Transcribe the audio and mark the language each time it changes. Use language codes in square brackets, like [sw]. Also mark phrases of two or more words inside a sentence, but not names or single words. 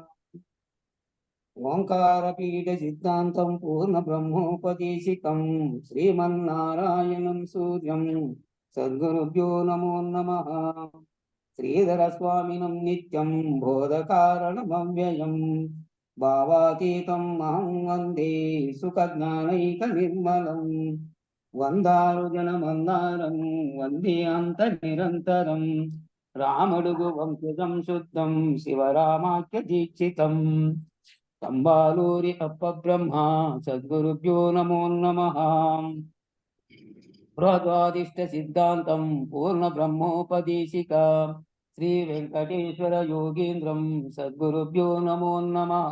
[sa] ओंकारपीठ सिद्धान्तं पूर्ण ब्रह्मोपदेशिकं श्रीमन्नारायणं सूर्यं सद्गुरुभ्यो नमो नमः। श्रीधरस्वामिनं नित्यं बोधकारणमव्ययं भावातीतं अहं वन्दे सुखज्ञानैकनिर्मलं। వందారుజనమందారం వందే అంత నిరంతరం రామడుగు వంశజం శుద్ధం శివరామాఖ్య దీక్షితం కంబాలూరి అప్ప బ్రహ్మ సద్గురుభ్యో నమో నమః. బృహద్వాదిష్ట సిద్ధాంతం పూర్ణ బ్రహ్మోపదేశిక శ్రీ వెంకటేశ్వర యోగీంద్రం సద్గురుభ్యో నమో నమః.